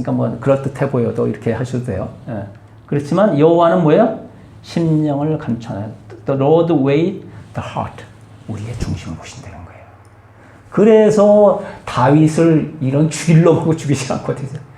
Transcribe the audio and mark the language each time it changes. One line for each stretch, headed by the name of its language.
Korean: 그러니까 뭐 그럴듯해 보여도 이렇게 하셔도 돼요. 그렇지만 여호와는 뭐예요? 심령을 감춰내요.
English: The Lord weigh the heart.
Korean: 우리의 중심을 보신다는 거예요. 그래서 다윗을 이런 죽이려고 하고 죽이지 않거든요.